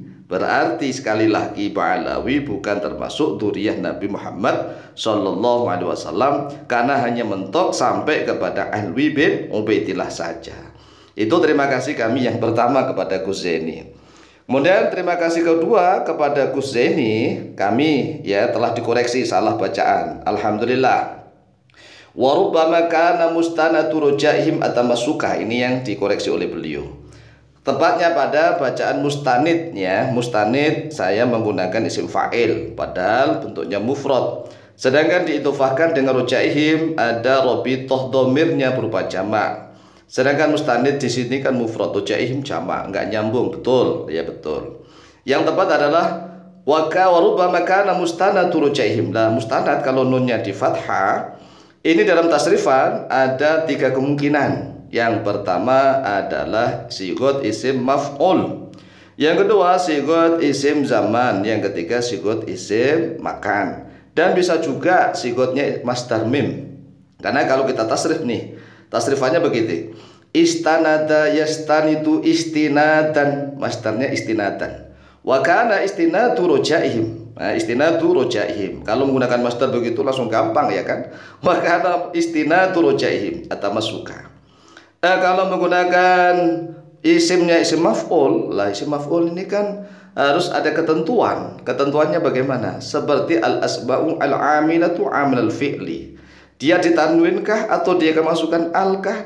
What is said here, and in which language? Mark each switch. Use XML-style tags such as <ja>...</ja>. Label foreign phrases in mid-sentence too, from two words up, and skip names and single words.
<id>Berarti sekali lagi Ba'alawi bukan termasuk dzurriyyah Nabi Muhammad</id> <ar>صلى الله عليه وسلم</ar> <id>karena hanya mentok sampai kepada Alwi bin Ubaidillah saja. Itu terima kasih kami yang pertama kepada Gus Zaini. Kemudian terima kasih kedua kepada Gus Zaini, kami ya telah dikoreksi salah bacaan. Alhamdulillah.</id> <ar>وربما كان مستند رجيحهم التمسك,</ar> <id>ini yang dikoreksi oleh beliau. Tepatnya pada bacaan mustanid ya. Mustanid saya menggunakan isim fa'il padahal bentuknya mufrad. Sedangkan diidhofahkan dengan rujaihim ada robitoh domirnya berupa jamak. Sedangkan mustanid di sini kan mufrad, rujaihim jamak, enggak nyambung, betul? Ya betul. Yang tepat adalah</id> <ar>وربما كان مستند رجيحهم.</ar> <id>Nah, mustanad kalau nunnya di fathah, ini dalam tasrifan ada tiga kemungkinan. Yang pertama adalah sigot isim maf'ul. Yang kedua sigot isim zaman. Yang ketiga sigot isim makan. Dan bisa juga sigotnya masdar mim. Karena kalau kita tasrif nih, tasrifannya begitu.</id> <ar>استند يستند استنادا, masdarnya istinadan. وكان استناد رجيحهم. Nah, استناد رجيحهم.</ar> <id>Kalau menggunakan masdar begitu langsung gampang ya kan.</id> <ar>وكان استناد رجيحهم atau masuka.</ar> <id>Kalau menggunakan isimnya isim maf'ul, lah isim maf'ul ini kan harus ada ketentuan. Ketentuannya bagaimana? Seperti</id> <ar>الأسماء العاملة عمل الفعل.</ar> <id>Dia ditanwinkah atau dia kemasukan al-kah?</id>